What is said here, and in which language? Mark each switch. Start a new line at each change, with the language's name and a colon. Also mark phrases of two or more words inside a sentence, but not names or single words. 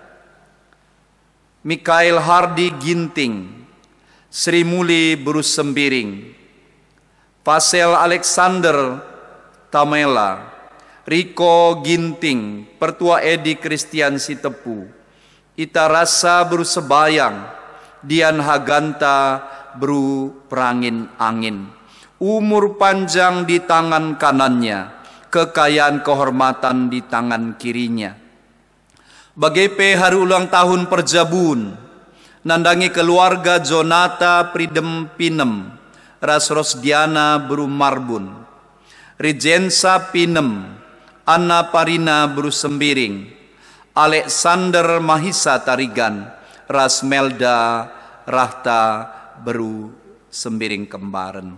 Indonesian: Mikael Hardi Ginting, Sri Muli Berus Sembiring, Pasel Alexander Tamela, Riko Ginting, Pertua Edi Kristian Sitepu, Ita Rasa Beru Sebayang, Dian Haganta Beru Perangin Angin. Umur panjang di tangan kanannya, kekayaan kehormatan di tangan kirinya.
Batak Karo: Bagepe
Indonesian: hari ulang tahun
Batak Karo: Perjabun, nandangi keluarga Jonata Pridem Pinem, Ras Rosdiana Beru Marbun, Regensa Pinem, Anna Parina Beru Sembiring, Alexander Mahisa Tarigan, Ras Melda Rahta Beru Sembiring Kembaran.